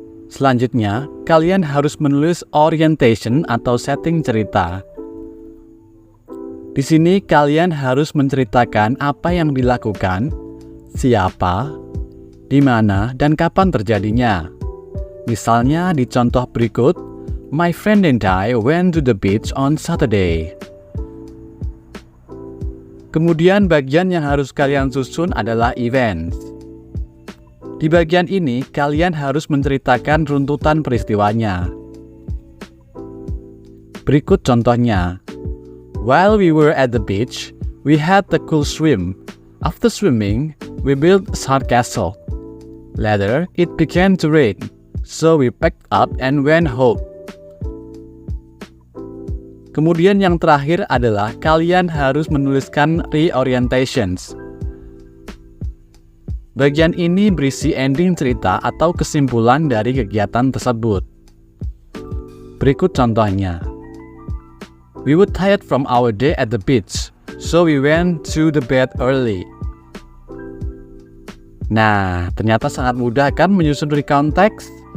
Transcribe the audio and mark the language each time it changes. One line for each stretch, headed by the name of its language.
Indonesian: Selanjutnya, kalian harus menulis orientation atau setting cerita. Di sini kalian harus menceritakan apa yang dilakukan, siapa, di mana, dan kapan terjadinya. Misalnya di contoh berikut,
English: My friend and I went to the beach on Saturday.
Indonesian: Kemudian bagian yang harus kalian susun adalah events. Di bagian ini, kalian harus menceritakan runtutan peristiwanya. Berikut contohnya.
English: While we were at the beach, we had a cool swim. After swimming, we built a sandcastle. Later, it began to rain, so we packed up and went home.
Indonesian: Kemudian yang terakhir adalah kalian harus menuliskan reorientations. Bagian ini berisi ending cerita atau kesimpulan dari kegiatan tersebut. Berikut contohnya.
English: We were tired from our day at the beach, so we went to the bed early.
Indonesian: Nah, ternyata sangat mudah kan menyusun recount text?